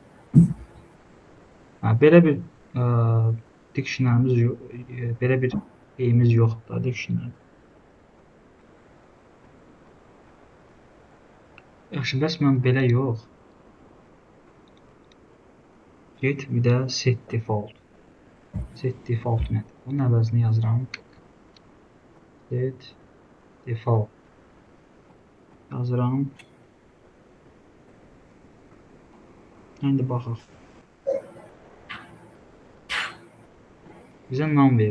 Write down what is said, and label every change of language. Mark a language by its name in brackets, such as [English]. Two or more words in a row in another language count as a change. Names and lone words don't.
[Azerbaijani] Belə bir dictionary'miz belə bir şeyimiz yoxdur da dictionary. Yaxşı, bəs mən belə yox. Get bir də [English] set default. Set default [Azerbaijani] nədir? Bunun əvəzini yazıram. [English] Set default. [Azerbaijani] Yazıram. İndi baxaq. Bizə nam verdi.